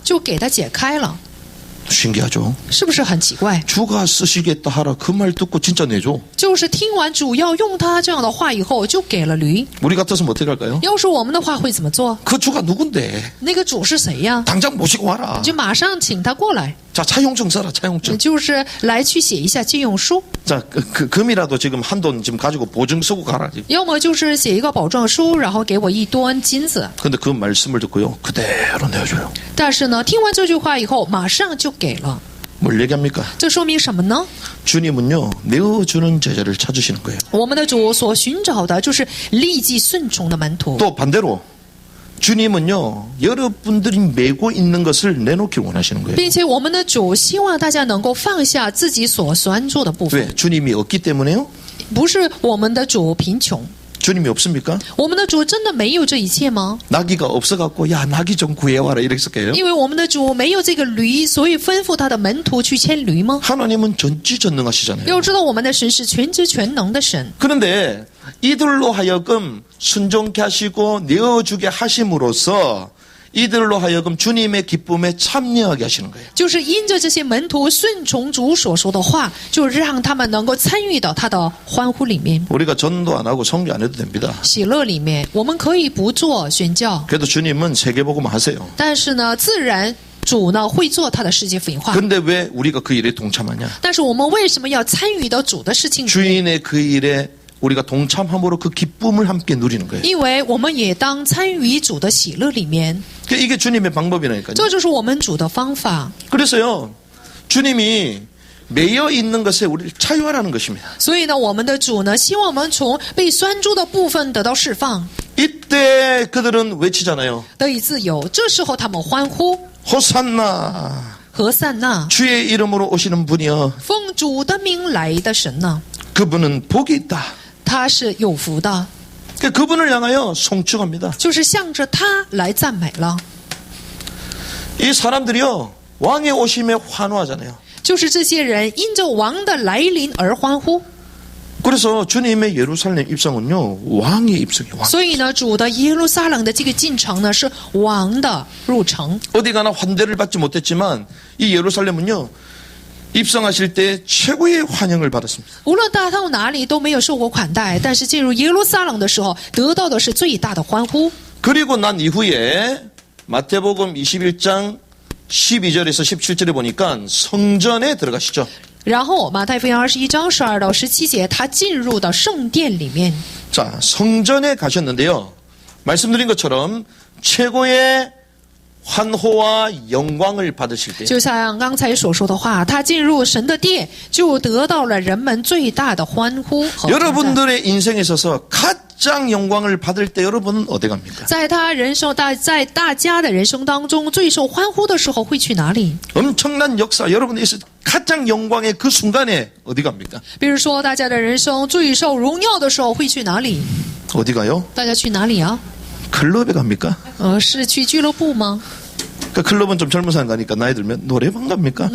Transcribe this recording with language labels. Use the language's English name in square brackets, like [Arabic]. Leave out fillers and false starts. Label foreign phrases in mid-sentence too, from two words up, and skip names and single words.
[Chinese] 就给它解开了， [Korean] 신기하죠? [Chinese] 是不是很奇怪？ [Korean] 주가 쓰시겠다 하라 그 말 듣고 진짜 내줘. [Chinese] 就是听完主要用他这样的话以后，就给了驴。 [Korean] 우리 같았으면 어떻게 할까요? [Chinese] 要是我们的话会怎么做？ [Korean] 그 주가 누군데? [Chinese] 那个主是谁呀？ [Korean] 당장 모시고 와라. [Chinese] 就马上请他过来， [Korean] 자, 차용증 써라, 차용증. [Chinese] 就是来去写一下借用书， [Korean] 자, 금이라도 지금 한돈 지금 가지고 보증 쓰고 가라. [Chinese] 要么就是写一个保证书，然后给我1吨金子。 [Korean] 근데 그 말씀을 듣고요. 그대로 내어줘요. [Chinese] 但是呢，听完这句话以后，马上就给了。 [Korean] 뭘 얘기합니까? [Chinese] 这说明什么呢？ [Korean] 주님은요, 내어주는 제자를 찾으시는 거예요. [Chinese] 我们的主所寻找的就是立即顺从的门徒。 [Korean] 또 반대로 주님은요, 여러분들이 메고 있는 것을 내놓길 원하시는 거예요. [Chinese] 并且我们的主希望大家能够放下自己所拴住的部分， [Korean] 왜? 주님이 없기 때문에요? [Chinese] 不是我们的主贫穷， [Korean] 주님이 없습니까? [Chinese] 我们的主真的没有这一切吗？ [Korean] 나귀가 없어갖고 야 나귀 좀 구해와라 이랬을까요? [Chinese] 因为我们的主没有这个驴，所以吩咐他的门徒去牵驴吗？ [Korean] 하나님은 전지전능하시잖아요. [Chinese] 要知道我们的神是全知全能的神， [Korean] 그런데 이들로 하여금 순종케 하시고 내어주게 하심으로써 이들로 하여금 주님의 기쁨에 참여하게 하시는 거예요. [Chinese] 就是因着这些门徒顺从主所说的话，就让他们能够参与到他的欢呼里面、 [Korean] 우리가 전도 안 하고 성교 안 해도 됩니다. [Chinese] 喜乐里面。我们可以不做宣教， [Korean] 그래도 주님은 세계복음 하세요. [Chinese] 但是呢，自然主呢会做他的世界分化。 [Korean] 근데 왜 우리가 그 일에 동참하냐? [Chinese] 但是我们为什么要参与到主的事情里面？ [Korean] 주인의 그 일에 우리가 동참함으로 그 기쁨을 함께 누리는 거예요. [Chinese] 因为我们也当参与主的喜乐里面， [Korean] 이게 주님의 방법이라니까요. [Chinese] 这就是我们主的方法。 [Korean] 그래서요, 주님이 매여 있는 것에 우리를 자유하라는 것입니다. [Chinese] 所以呢，我们的主呢，希望我们从被拴住的部分得到释放， [Korean] 이때 그들은 외치잖아요. [Chinese] 得以自由。这时候他们欢呼 [Korean] 호산나 [Chinese] 何塞纳， [Korean] 주의 이름으로 오시는 분이여 [Chinese] 奉主的名来的神呢， [Korean] 그분은 복이 있다. [Chinese] 他是有福的， [Korean] 그분을 향하여 송축합니다. [Chinese] 就是向着他来赞美了。 [Korean] 이 사람들이요 왕의 오심에 환호하잖아요. [Chinese] 就是这些人因着王的来临而欢呼， [Korean] 그래서 주님의 예루살렘 입성은요 왕의 입성이에요. 왕. [Chinese] 所以呢，主的耶路撒冷的这个进城呢，是王的入城。 [Korean] 어디 가나 환대를 받지 못했지만 이 예루살렘은요 입성하실 때 최고의 환영을 받았습니다. [Chinese] 无论大到哪里都没有受过款待，但是进入耶路撒冷的时候，得到的是最大的欢呼。 [Korean] 그리고 난 이후에 마태복음 21장 12절에서 17절에 보니까 성전에 들어가시죠. [Chinese] 然后马太福音21章12到17节，他进入到圣殿里面。 [Korean] 자, 성전에 가셨는데요. 말씀드린 것처럼 최고의 환호와 영광을 받으실 때 [Chinese] 就像刚才所说的话，他进入神的殿，就得到了人们最大的欢呼和称赞。 [Korean] 여러분들의 인생에 있어서 가장 영광을 받을 때 여러분은 어디 갑니까? [Chinese] 在他人生在大家的人生当中，最受欢呼的时候会去哪里？ [Korean] 엄청난 역사 여러분의 있을 가장 영광의 그 순간에 어디 갑니까? [Chinese] 比如说，大家的人生最受荣耀的时候会去哪里？ [Korean] 어디 가요? [Chinese] 大家去哪里啊？ [Korean] 클럽에 갑니까? [Chinese] 是去俱乐部吗？ [Korean] 그 클럽은 좀 젊은 사람 가니까 나이 들면 노래방 갑니까?